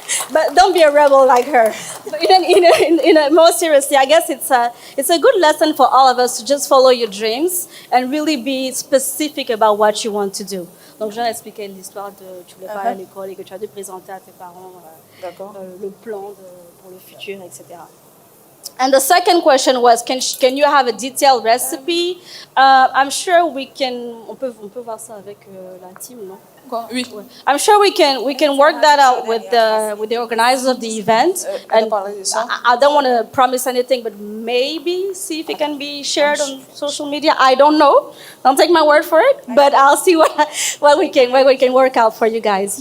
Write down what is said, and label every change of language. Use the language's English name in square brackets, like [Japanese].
[English] But don't be a rebel like her. In a more seriously, I guess it's a good lesson for all of us to just follow your dreams and really be specific about what you want to do. [French] Donc, je vais expliquer l'histoire de tu voulais pas aller à l'école et que tu as dû présenter à tes parents le plan pour le futur, etc. [English] And the second question was, can you have a detailed recipe? I'm sure we can. [French] On peut voir ça avec la team, non? Oui. [English] I'm sure we can work that out with the organizers of the event. And I don't want to promise anything, but maybe see if it can be shared on social media. I don't know. Don't take my word for it, but I'll see what we can work out for you guys.